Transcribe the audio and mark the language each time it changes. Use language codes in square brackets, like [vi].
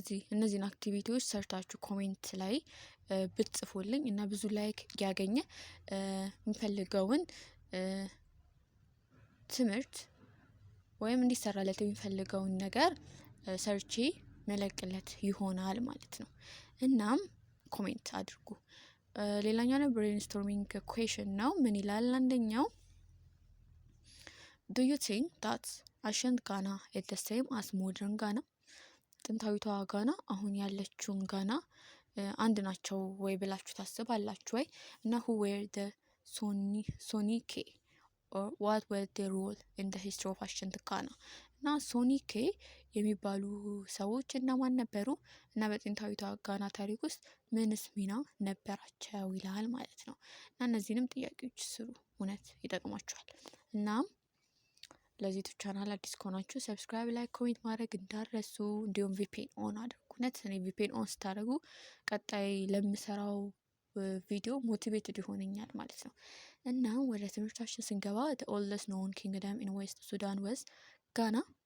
[am] እነዚህን አክቲቪቲዎች ሰርታችሁ ኮሜንት ላይ ብትጽፉልኝ እና ብዙ ላይክ ያገኘ የሚፈልገውን ትምህርት ወይም እንዲሰራለት የሚፈልገውን ነገር ሰርቼ መለቅለት ይሆናል ማለት ነው። እናም ኮሜንት አድርጉ። ሌላኛው ነው ብሬንስቶርሚንግ ኩዌሽን ነው። ምን ይላል? [en] አንደኛው ዱ ዩ ቲንክ ዳት አሸንት ጋና ኢዝ ዘ ሴም አስ ሞደርን ጋና? [am] ጥንታዊቷ ጋና አሁን ያለችውን ጋና አንድ ናቸው ወይ ብላችሁ ታስባላችሁ ወይ? እና [en] who were the Soninke or what was their role in the history of ancient Ghana? [am] እና ሶኒኬ የሚባሉ ሰዎች እነማን ነበሩ እና በጥንታዊቷ ጋና ታሪክ ውስጥ ምንስ ሚና ነበራቸው ይላል ማለት ነው። እና እነዚህንም ጥያቄዎች ስሩ፣ እውነት ይጠቅማችኋል። እናም ለዚህ ዩቲዩብ ቻናል አዲስ ከሆናችሁ ሰብስክራይብ፣ ላይክ፣ ኮሜንት ማድረግ እንዳትረሱ። እንዲሁም ቪፒኤን ኦን አድርጉ። እውነት እኔ ቪፒኤን ኦን ስታደርጉ ቀጣይ ለምሰራው ቪዲዮ ሞቲቬትድ ይሆነኛል ማለት ነው። እና ወደ ትምህርታችን ስንገባ [en] the oldest known kingdom in West Sudan was [am] ጋና።